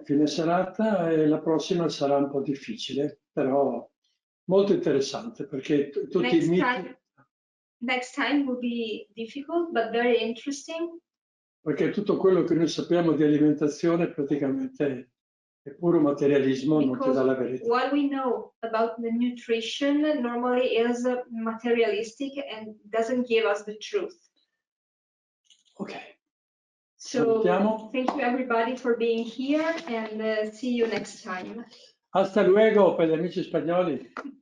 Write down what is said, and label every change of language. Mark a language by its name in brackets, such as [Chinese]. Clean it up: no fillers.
[Italian] Fine serata e la prossima sarà un po' difficile, però molto interessante perché tutti i miti... [English] Next time will be difficult, but very interesting. [Italian] Perché tutto quello che noi sappiamo di alimentazione praticamente È puro materialismo, non ti dà la verità. [English] What we know about the nutrition normally is materialistic and doesn't give us the truth. Ok. So [Italian] Salutiamo. [English] thank you everybody for being here and see you next time. [Spanish] Hasta luego [Italian] per gli amici spagnoli.